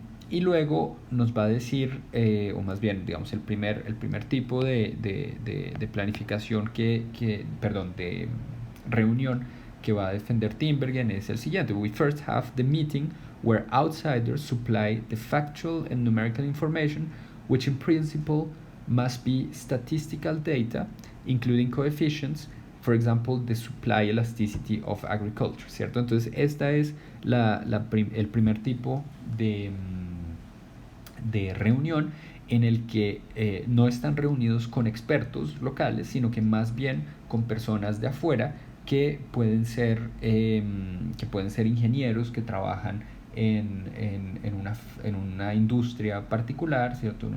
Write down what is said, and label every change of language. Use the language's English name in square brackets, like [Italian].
[Spanish] Y luego nos va a decir, o más bien, digamos, el primer tipo de planificación perdón, de reunión que va a defender Tinbergen es el siguiente. [English] We first have the meeting where outsiders supply the factual and numerical information, which in principle must be statistical data, including coefficients, for example, the supply elasticity of agriculture, [Spanish] ¿cierto? Entonces, esta es el primer tipo de reunión en el que no están reunidos con expertos locales, sino que más bien con personas de afuera que pueden ser ingenieros que trabajan en una industria particular, ¿cierto?